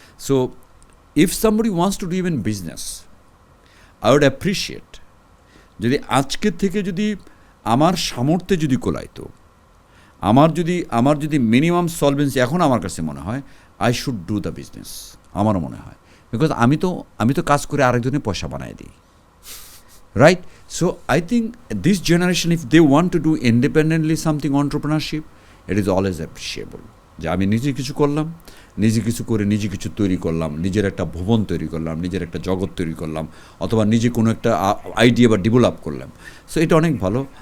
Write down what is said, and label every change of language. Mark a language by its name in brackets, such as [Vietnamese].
[English] so if somebody wants to do even business, I would appreciate [Bangla] যদি আজকের থেকে যদি আমার সামর্থ্যে যদি কোলাইতো, আমার যদি মিনিমাম সলভেন্সি, এখন আমার কাছে মনে হয় [English] I should do the business, [Bangla] আমারও মনে হয়, বিকজ আমি তো কাজ করে আরেকজনের পয়সা বানাই দিই, right? [English] So I think this generation, if they want to do independently something entrepreneurship, it is always appreciable. [Bangla] যে আমি নিজে কিছু করলাম, নিজে কিছু করে নিজে কিছু তৈরি করলাম, নিজের একটা ভুবন তৈরি করলাম, নিজের একটা জগৎ তৈরি করলাম, অথবা নিজে কোনো একটা আইডিয়া বা ডেভেলপ করলাম। সো এটা অনেক ভালো।